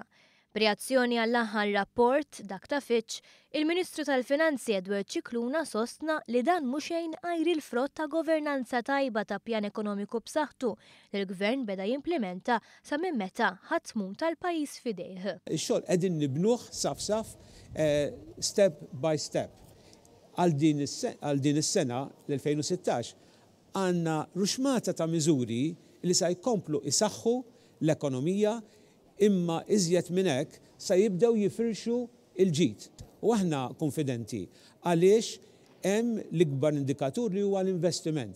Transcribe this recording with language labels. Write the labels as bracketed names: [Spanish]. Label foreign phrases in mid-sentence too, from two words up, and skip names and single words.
[Maltese] B'reazzjoni għall-aħħar rapport dak ta' Fitch, il-Ministru tal-Finanzi Edward Cicluna sostna li dan mhux xejn għajri l-frott ta' governanza tajba ta' pjan ekonomiku b'saħħtu li l-Gvern beda jimplementa sa minn meta ħadd tmum tal-pajjiż fidejh. Ix-xogħol qegħdin nibnuh saf [English] step by step. [Maltese] Għal din is-sena l-2016 għandna ruxmata ta' miżuri li se jkomplu isaħħu l-ekonomija imma iżjed minn hekk se jibdew jifirxu il-ġid. U aħna konfidenti għaliex hemm l-ikbar indikatur li huwa l-investiment.